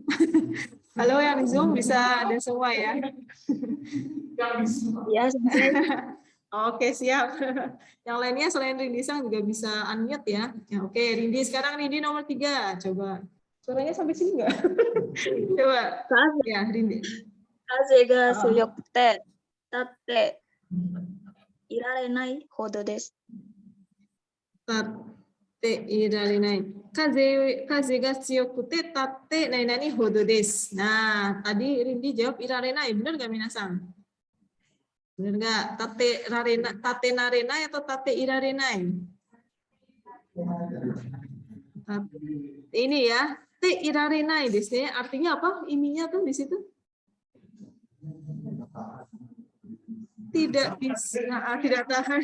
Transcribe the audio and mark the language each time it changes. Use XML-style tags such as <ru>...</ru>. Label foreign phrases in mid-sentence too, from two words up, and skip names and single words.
<id>Halo yang di Zoom, bisa ada semua ya. Ya, Sensei. Oke, siap. Yang lainnya selain Rindi Sang juga bisa unmute ya. Ya, oke, Rindi sekarang Rindi nomor 3. Coba. Suaranya sampai sini nggak? Coba. Ya, Rindi.</id> <ja>風が強くて、立っていられないほどです。立っていられない。風が強くて立ってないほどです.</ja> <id>Nah, tadi Rindi jawab irarenai. Benar nggak Minasang? Benar nggak?</id> <ja>立てなれない</ja> <id>atau</id> <ja>立ていられない?</ja> <id>Ini ya,</id> <ja>ていられないです.</ja> <id>Artinya apa? Ininya tuh di situ? Tidak bisa, tidak tahan.</id>